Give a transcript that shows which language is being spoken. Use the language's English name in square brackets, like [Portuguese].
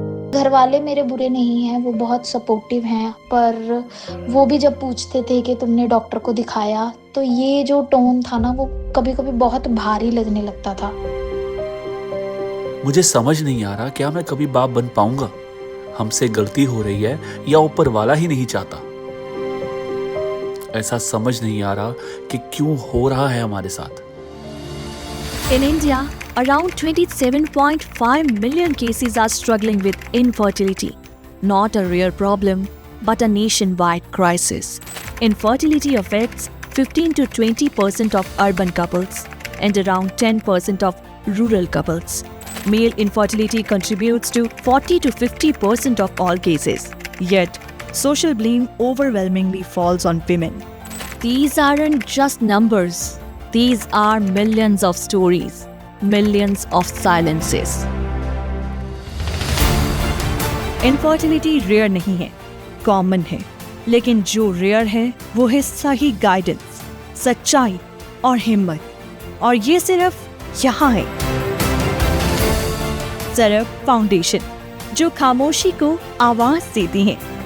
[Hindi] घर वाले मेरे बुरे नहीं हैं, वो बहुत सपोर्टिव हैं, पर वो भी जब पूछते थे कि तुमने डॉक्टर को दिखाया, तो ये जो टोन था ना, वो कभी कभी बहुत भारी लगने लगता था। मुझे समझ नहीं आ रहा क्या मैं कभी बाप बन पाऊंगा। हमसे गलती हो रही है या ऊपर वाला ही नहीं चाहता। ऐसा समझ नहीं आ रहा कि क्यों हो रहा है हमारे साथ। [English] In India, around 27.5 million cases are struggling with infertility. Not a rare problem, but a nationwide crisis. Infertility affects 15 to 20% of urban couples and around 10% of rural couples. Male infertility contributes to 40 to 50% of all cases. Yet, social blame overwhelmingly falls on women. These aren't just numbers. These are millions of stories, millions of silences. [Hindi] Infertility rare नहीं है, common है, लेकिन जो rare है वो है सही guidance, सच्चाई और हिम्मत, और ये सिर्फ यहाँ है। सिर्फ फाउंडेशन जो खामोशी को आवाज देती है।